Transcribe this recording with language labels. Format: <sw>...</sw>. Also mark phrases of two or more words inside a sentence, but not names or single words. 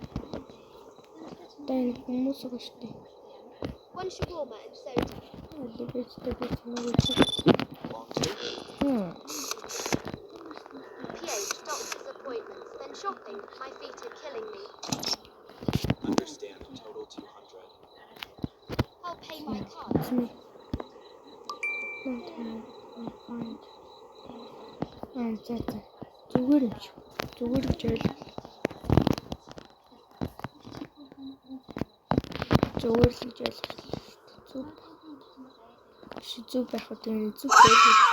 <mn>Тань хүмүүс байгаа шүү дээ.</mn> <en>One shawarma and soda. PH, doctor's appointments, then shopping. My feet are killing me. understand total 200. I'll pay my card.</en> <mn>Зүгээр юм шүү. Зүгээр гэж ойл. Зүгээр л гэж ойлголоо. Зүг байх уу тийм зүг байх.</mn>